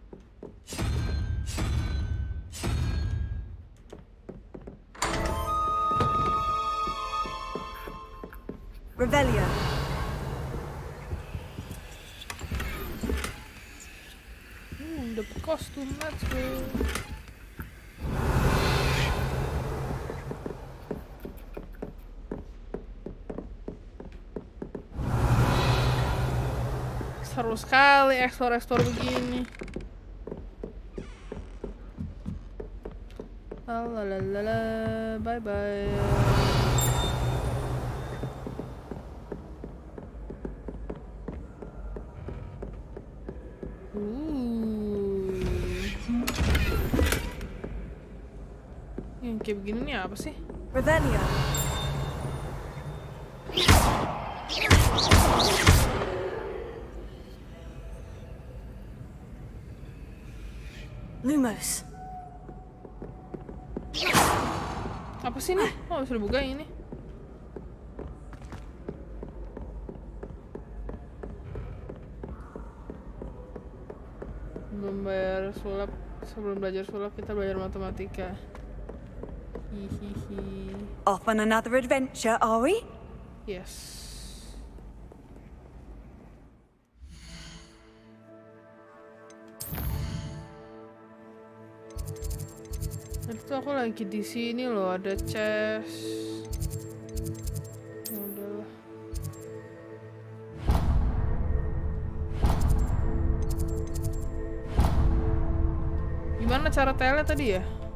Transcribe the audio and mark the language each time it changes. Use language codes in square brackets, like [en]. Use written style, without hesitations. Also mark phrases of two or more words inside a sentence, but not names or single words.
[id] Revelio. Dapet kostum, [en] let's go. [id] Seru sekali eksplor begini. [en] Lalalala, bye bye. [id] Yang kayak begini nih apa sih? Revelio. Lumos. Apa sih nih? Oh, bisa dibuka ini. Sebelum belajar sulap kita belajar matematika. Hihihi. [en] Off on another adventure, are we? Yes. [id] Itu aku lagi di sini loh, ada chest. Udahlah. Gimana cara tele tadi ya?